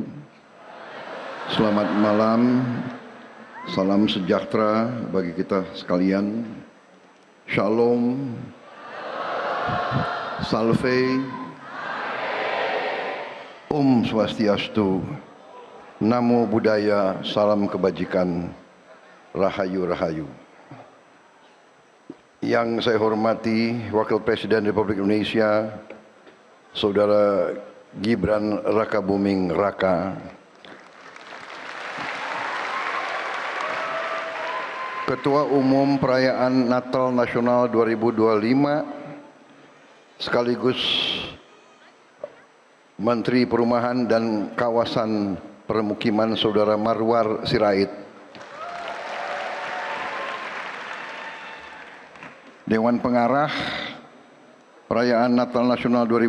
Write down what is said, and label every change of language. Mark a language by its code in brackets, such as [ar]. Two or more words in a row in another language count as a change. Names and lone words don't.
[id] Selamat malam, salam sejahtera bagi kita sekalian. Shalom, salve, [sa] Om Swastiastu, [pi] Namo Buddhaya, [id] salam kebajikan, Rahayu Rahayu. Yang saya hormati Wakil Presiden Republik Indonesia, Saudara Gibran Rakabuming Raka, Ketua Umum Perayaan Natal Nasional 2025, sekaligus Menteri Perumahan dan Kawasan Permukiman Saudara Marwar Sirait, Dewan Pengarah Perayaan Natal Nasional